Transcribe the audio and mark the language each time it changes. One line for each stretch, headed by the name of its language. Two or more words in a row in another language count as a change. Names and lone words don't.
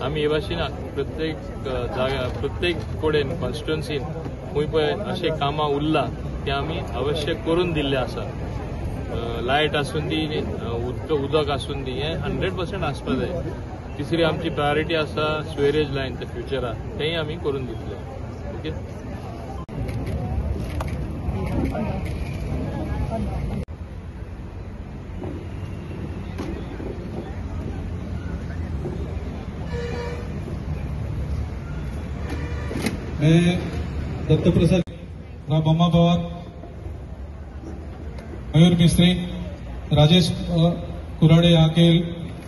Konkani: आमी हे भाशेन प्रत्येक जाग्या, प्रत्येक कडेन कॉन्स्टिट्युएन्सीन खंय पळय अशें कामां उरला ते आमी अवश्य करून दिल्ले आसा। लायट आसून दी, उदक आसून दी, हें 100% आसपा जाय। तिसरी आमची प्रायोरिटी आसा
English: sewerage line,
Konkani: ते फ्युचराक तेंय आमी करून दितले। ओके।
Hindi: मैं दत्तप्रसाद, राम भवन, मयूर मिस्त्री, राजेश कुराडे यहाँ के